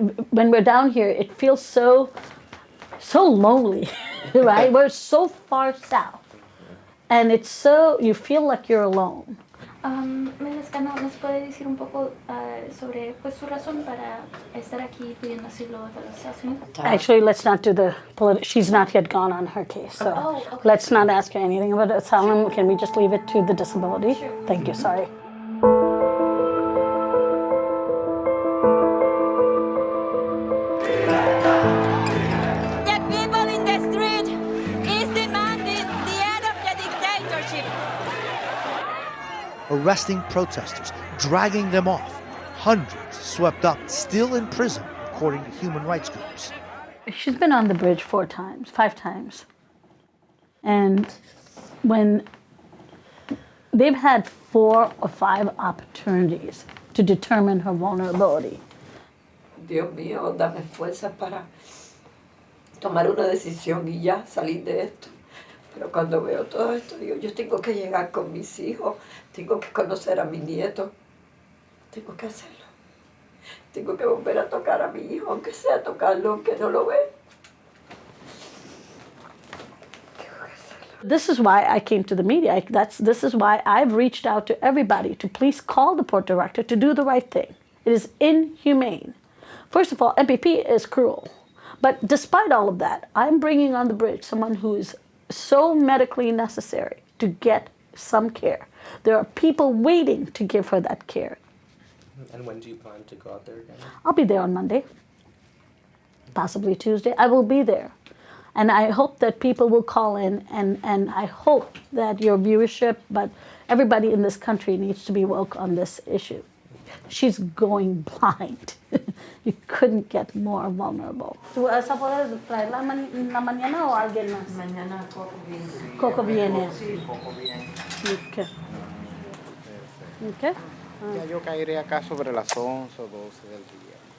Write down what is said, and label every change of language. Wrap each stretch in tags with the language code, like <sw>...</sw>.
<en>When we're down here, it feels so lonely, right? We're so far south. And it's so, you feel like you're alone.</en> <es>Melescano, ¿nos puede decir un poco sobre pues, su razón para estar aquí pidiendo asilo de los Estados Unidos?</es> <en>Actually, let's not do the she's not yet gone on her case, so okay. Let's not ask her anything about asylum. Can we just leave it to the disability? Sure. Thank you, sorry. The people in the street is demanding the end of the dictatorship. Arresting protesters, dragging them off. Hundreds swept up, still in prison, according to human rights groups. She's been on the bridge 5 times. And when they've had 4 or 5 opportunities to determine her vulnerability.</en> <es>Dios mío, dame fuerza para tomar una decisión y ya salir de esto. Pero cuando veo todo esto, digo, yo tengo que llegar con mis hijos, tengo que conocer a mi nieto, tengo que hacerlo. Tengo que volver a tocar a mi hijo, aunque sea tocarlo, aunque no lo ve.</es> <en>This is why I came to the media. This is why I've reached out to everybody to please call the port director to do the right thing. It is inhumane. First of all, MPP is cruel. But despite all of that, I'm bringing on the bridge someone who is so medically necessary to get some care. There are people waiting to give her that care. And when do you plan to go out there again? I'll be there on Monday, possibly Tuesday. I will be there. And I hope that people will call in, and I hope that your viewership, but everybody in this country needs to be woke on this issue. She's going blind. You couldn't get more vulnerable.</en> <es>¿Tú vas a poder traerla la mañana o alguien más? Mañana Coco viene. Coco viene. Sí, Coco viene.</es> <en>Okay. Okay.</en> <es>Ya yo caeré acá sobre las 11 o 12 del día.</es>